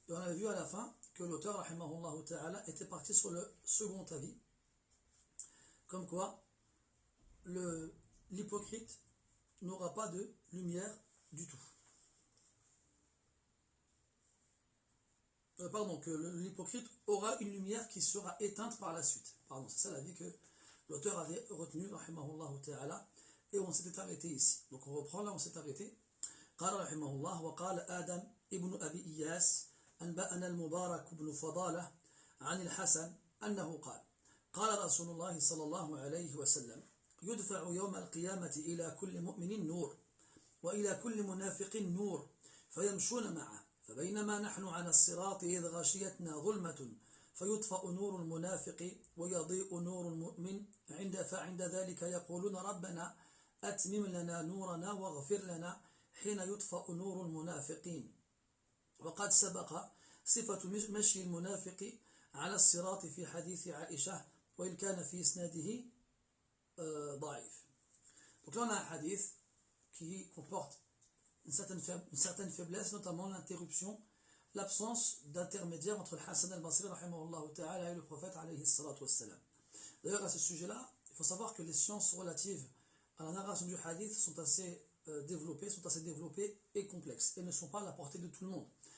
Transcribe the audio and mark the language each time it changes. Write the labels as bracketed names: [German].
[French] Et on avait vu à la fin que l'auteur rahimahullah ta'ala était parti sur le second avis, comme quoi l'hypocrite n'aura pas de lumière du tout. Que l'hypocrite aura une lumière qui sera éteinte par la suite. C'est ça l'avis que l'auteur avait retenu, rahimahullah ta'ala, et on s'était arrêté ici. Donc on reprend là, on s'est arrêté. [Arabic] قال رحمه الله وقال آدم ابن أبي إياس أنبأنا المبارك بن فضالة عن الحسن أنه قال قال رسول الله صلى الله عليه وسلم يدفع يوم القيامة إلى كل مؤمن نور وإلى كل منافق نور فيمشون معه فبينما نحن على الصراط إذ غشيتنا ظلمة فيطفأ نور المنافق ويضيء نور المؤمن فعند ذلك يقولون ربنا أتمم لنا نورنا واغفر لنا حين يطفأ نور المنافقين وقد سبق صفة مشي المنافق على الصراط في حديث عائشة وإن كان في إسناده ضعيف. [French] Donc là on a un hadith qui comporte une certaine faiblesse, notamment l'interruption, l'absence d'intermédiaire entre le Hassan al-Basri rahimahullah ta'ala et le prophète alayhi salatu wassalam. D'ailleurs à ce sujet-là, il faut savoir que les sciences relatives à la narration du hadith sont assez développées et complexes et ne sont pas à la portée de tout le monde.